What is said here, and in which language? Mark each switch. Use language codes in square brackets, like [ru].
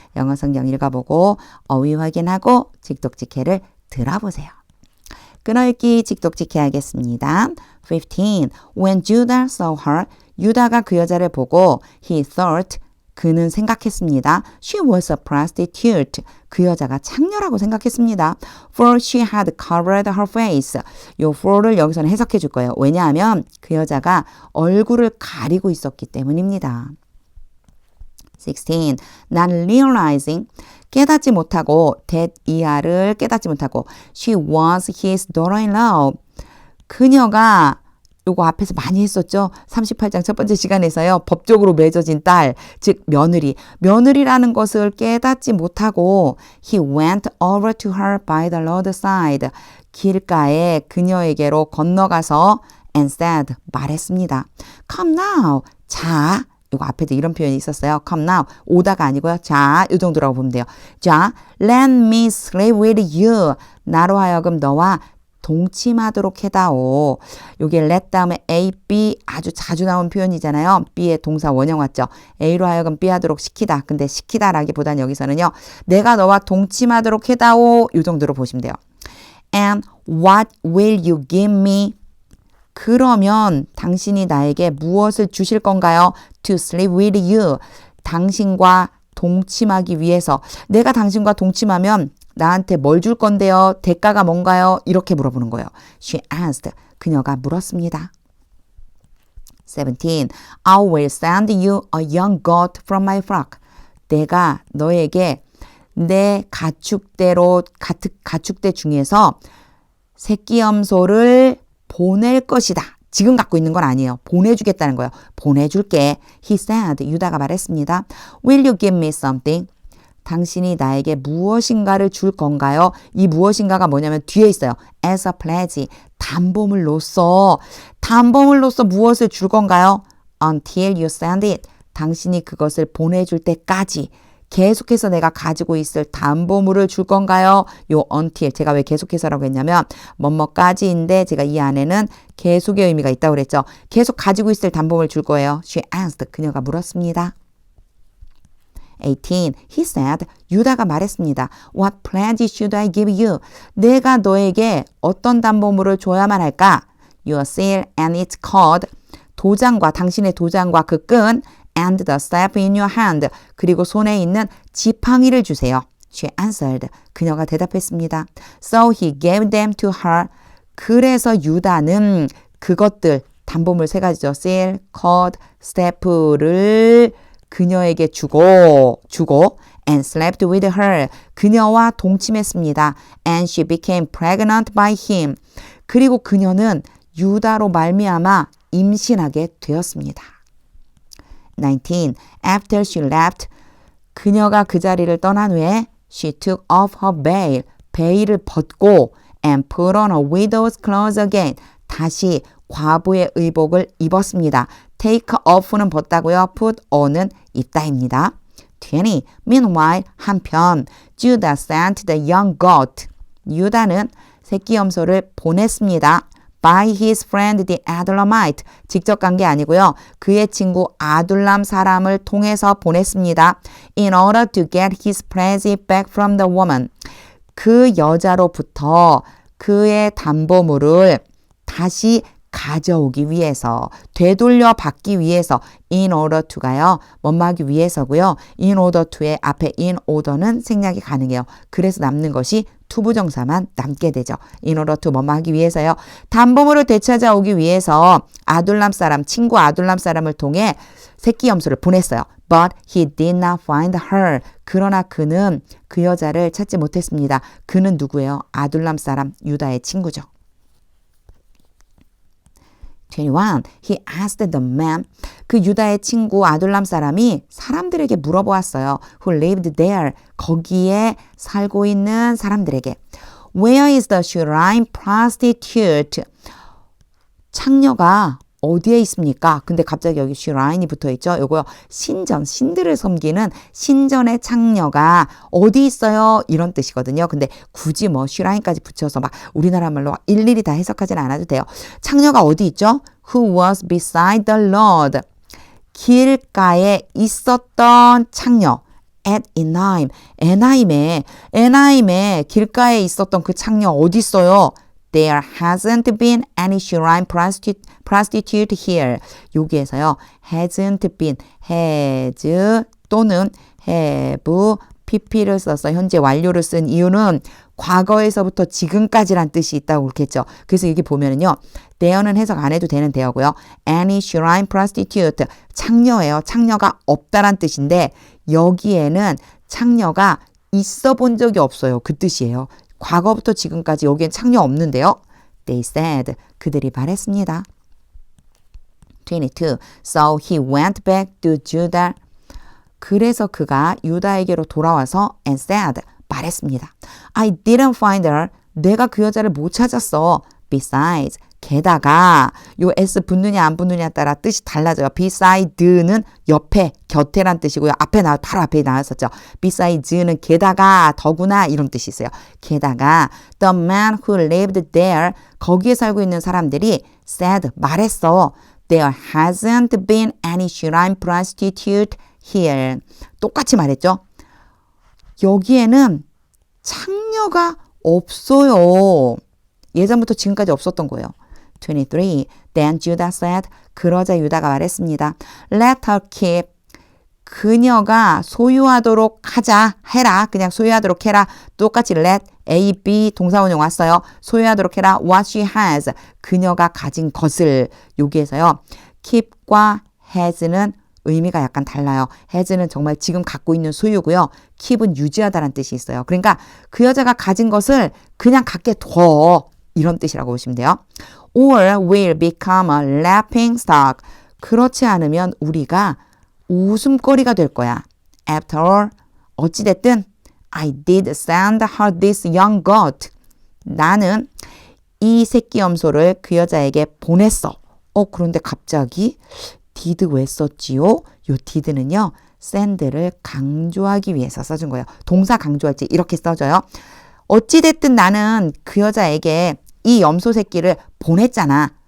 [ko] 영어 성경 읽어보고 어휘 확인하고 직독직해를 들어보세요. 끊어읽기 직독직해 하겠습니다. 15. [en] When Judah saw her, [ko] 유다가 그 여자를 보고 [en] he thought, [ko] 그는 생각했습니다. [en] She was a prostitute. [ko] 그 여자가 창녀라고 생각했습니다. [en] For she had covered her face. [ko] 요 for를 여기서는 해석해 줄 거예요. 왜냐하면 그 여자가 얼굴을 가리고 있었기 때문입니다. 16. [en] Not realizing, [ko] 깨닫지 못하고 [en] that [ko] 이하를 깨닫지 못하고 [en] she was his daughter-in-law. [ko] 그녀가 요거 앞에서 많이 했었죠. 38장 첫 번째 시간에서요. 법적으로 맺어진 딸, 즉 며느리. 며느리라는 것을 깨닫지 못하고 [en] he went over to her by the roadside. [ko] 길가에 그녀에게로 건너가서 [en] and said, [ko] 말했습니다. [en] Come now, 자. [ko] 이거 앞에도 이런 표현이 있었어요. [en] Come now. [ko] 오다가 아니고요. 자, 이 정도라고 보면 돼요. [en] 자, let me sleep with you. [ko] 나로 하여금 너와 동침하도록 해다오. 요게 let 다음에 A, B 아주 자주 나온 표현이잖아요. B의 동사 원형 왔죠. A로 하여금 B 하도록 시키다. 근데 시키다라기보다는 여기서는요. 내가 너와 동침하도록 해다오. 요 정도로 보시면 돼요. [en] And what will you give me? [ko] 그러면 당신이 나에게 무엇을 주실 건가요? [en] To sleep with you. [ko] 당신과 동침하기 위해서. 내가 당신과 동침하면 나한테 뭘 줄 건데요? 대가가 뭔가요? 이렇게 물어보는 거예요. [en] She asked. [ko] 그녀가 물었습니다. 17. [en] I will send you a young goat from my flock. [ko] 내가 너에게 내 가축대 중에서 새끼 염소를 보낼 것이다. 지금 갖고 있는 건 아니에요. 보내주겠다는 거예요. 보내줄게. [en] He said, [ko] 유다가 말했습니다. [en] Will you give me something? [ko] 당신이 나에게 무엇인가를 줄 건가요? 이 무엇인가가 뭐냐면 뒤에 있어요. [en] As a pledge, [ko] 담보물로서 무엇을 줄 건가요? [en] Until you send it, [ko] 당신이 그것을 보내줄 때까지 계속해서 내가 가지고 있을 담보물을 줄 건가요? 요 until, 제가 왜 계속해서라고 했냐면 뭐뭐까지인데 제가 이 안에는 계속의 의미가 있다고 그랬죠. 계속 가지고 있을 담보물 줄 거예요. [en] She asked, [ko] 그녀가 물었습니다. 18. [en] He said, [ko] 유다가 말했습니다. [en] What pledge should I give you? [ko] 내가 너에게 어떤 담보물을 줘야만 할까? [en] Your seal and its cord. [ko] 도장과 당신의 도장과 그 끈 [en] and the staff in your hand. [ko] 그리고 손에 있는 지팡이를 주세요. [en] She answered. [ko] 그녀가 대답했습니다. [en] So he gave them to her. [ko] 그래서 유다는 그것들, 담보물 세 가지죠. [en] seal, cord, staff를 [ko] 그녀에게 주고 [en] and slept with her. [ko] 그녀와 동침했습니다. [en] And she became pregnant by him. [ko] 그리고 그녀는 유다로 말미암아 임신하게 되었습니다. 19. [en] After she left, [ko] 그녀가 그 자리를 떠난 후에 [en] she took off her veil, [ko] 베일을 벗고 [en] and put on a widow's clothes again, [ko] 다시 과부의 의복을 입었습니다. take off는 벗다고요. put on은 입다입니다. [en] 20. Meanwhile, 한편 Judah sent the young goat. [ko] 유다는 새끼 염소를 보냈습니다. [en] by his friend the Adullamite. [ko] 직접 간 게 아니고요. 그의 친구 아둘람 사람을 통해서 보냈습니다. [en] in order to get his present back from the woman. [ko] 그 여자로부터 그의 담보물을 다시 가져오기 위해서, 되돌려 받기 위해서, in order to가요. 뭐뭐하기 위해서고요. in order to의 앞에 in order는 생략이 가능해요. 그래서 남는 것이 투부정사만 남게 되죠. in order to 뭐뭐하기 위해서요. 담보물을 되찾아오기 위해서 아둘람 사람, 친구 아둘람 사람을 통해 새끼 염소를 보냈어요. [en] But he did not find her. [ko] 그러나 그는 그 여자를 찾지 못했습니다. 그는 누구예요? 아둘람 사람, 유다의 친구죠. [en] 21. He asked the man. [ko] 그 유다의 친구 아둘람 사람이 사람들에게 물어보았어요. [en] Who lived there. [ko] 거기에 살고 있는 사람들에게. [en] Where is the shrine prostitute? [ko] 창녀가 어디에 있습니까? 근데 갑자기 여기 슈라인이 붙어 있죠. 요거요. 신전, 신들을 섬기는 신전의 창녀가 어디 있어요? 이런 뜻이거든요. 근데 굳이 뭐 슈라인까지 붙여서 막 우리나라 말로 일일이 다 해석하지는 않아도 돼요. 창녀가 어디 있죠? [en] Who was beside the Lord. [ko] 길가에 있었던 창녀. [en] at Enaim. [ko] 에나임에 길가에 있었던 그 창녀 어디 있어요? [en] There hasn't been any shrine prostitute here. [ko] 여기에서요. hasn't been, has 또는 have, pp를 써서 현재 완료를 쓴 이유는 과거에서부터 지금까지란 뜻이 있다고 그렇겠죠. 그래서 여기 보면은요. there는 해석 안 해도 되는 대어고요. any shrine prostitute. 창녀예요. 창녀가 없다란 뜻인데 여기에는 창녀가 있어 본 적이 없어요. 그 뜻이에요. 과거부터 지금까지 여기엔 창녀 없는데요. [en] They said. [ko] 그들이 말했습니다. 22. [en] So he went back to Judah. [ko] 그래서 그가 유다에게로 돌아와서 [en] and said. [ko] 말했습니다. [en] I didn't find her. [ko] 내가 그 여자를 못 찾았어. [en] Besides. [ko] 게다가 요 s 붙느냐 안 붙느냐에 따라 뜻이 달라져요. beside는 옆에, 곁에란 뜻이고요. 바로 앞에 나왔었죠. beside는 게다가, 더구나 이런 뜻이 있어요. 게다가 [en] the man who lived there, [ko] 거기에 살고 있는 사람들이 said, 말했어. [en] There hasn't been any shrine prostitute here. [ko] 똑같이 말했죠. 여기에는 창녀가 없어요. 예전부터 지금까지 없었던 거예요. [en] 23. Then Judah said. [ko] 그러자 유다가 말했습니다. [en] Let her keep. [ko] 그녀가 소유하도록 해라. 그냥 소유하도록 해라. 똑같이 let, A, B 동사원형 왔어요. 소유하도록 해라. [en] What she has. [ko] 그녀가 가진 것을. 여기에서요. keep과 has는 의미가 약간 달라요. has는 정말 지금 갖고 있는 소유고요. keep은 유지하다라는 뜻이 있어요. 그러니까 그 여자가 가진 것을 그냥 갖게 둬. 이런 뜻이라고 보시면 돼요. [en] Or will become a laughing stock. [ko] 그렇지 않으면 우리가 웃음거리가 될 거야. [en] After all, 어찌됐든 I did send her this young goat. [ko] 나는 이 새끼 염소를 그 여자에게 보냈어. 그런데 갑자기 did 왜 썼지요? 요 did는요. send를 강조하기 위해서 써준 거예요. 동사 강조할 때 이렇게 써줘요. 어찌됐든 나는 그 여자에게 이 염소 새끼를 보냈잖아.